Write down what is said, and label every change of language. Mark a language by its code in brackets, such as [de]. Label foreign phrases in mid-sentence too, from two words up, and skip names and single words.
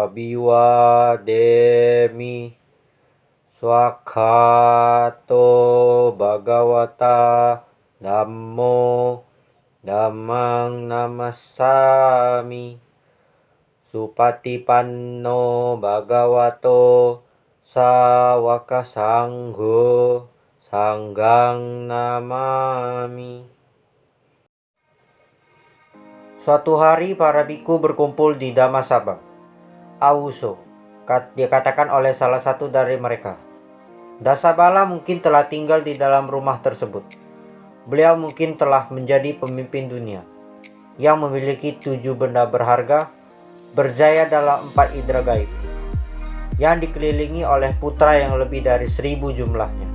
[pi] Abhiwademi Swakhato Bhagavata Dhammo Dhammang Namassami Supatipanno Bhagavato Sawaka Sangho Sanggang Namami. [id] Suatu hari para biku berkumpul di Dhammasabha. Auso, dikatakan oleh salah satu dari mereka. Dasabala mungkin telah tinggal di dalam rumah tersebut. Beliau mungkin telah menjadi pemimpin dunia yang memiliki 7 benda berharga, berjaya dalam 4 indera gaib, yang dikelilingi oleh putra yang lebih dari 1000 jumlahnya.